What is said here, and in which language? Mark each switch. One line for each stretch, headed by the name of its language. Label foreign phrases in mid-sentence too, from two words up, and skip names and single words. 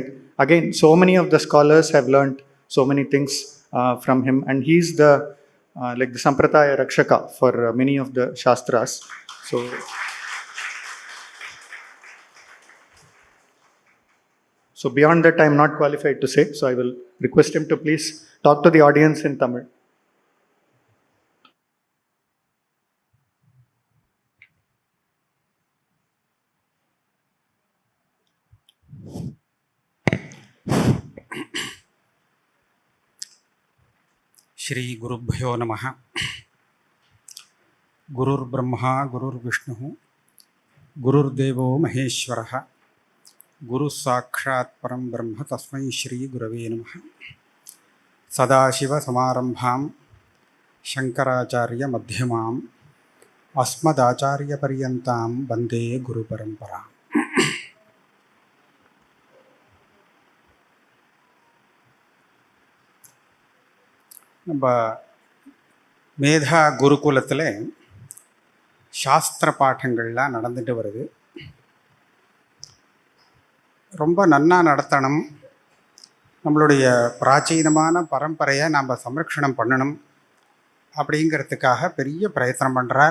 English: Again, so many of the scholars have learned so many things from him, and he's the like the
Sanskrit: सम्प्रदाय रक्षक
English: for many of the Shastras. So beyond that, I'm not qualified to say. So I will request him to please talk to the audience in Tamil.
Sanskrit: श्री गुरुभ्यो नमः। गुरुर्ब्रह्मा गुरुर्विष्णुः गुरुर्देवो महेश्वरः गुरुसाक्षात् परं ब्रह्म तस्मै श्री गुरवे नमः। सदाशिवसमारम्भां शङ्कराचार्य मध्यमाम् अस्मदाचार्यपर्यन्तां वन्दे गुरुपरम्पराम्।
Tamil: நம்ம மேதா குருகுலத்தில் சாஸ்திர பாடங்கள்லாம் நடந்துட்டு வருது. ரொம்ப நன்னா நடத்தணும், நம்மளுடைய பிராச்சீனமான பரம்பரையை நாம் சம்ரக்ஷணம் பண்ணணும் அப்படிங்கிறதுக்காக பெரிய பிரயத்தனம் பண்ணுறார்.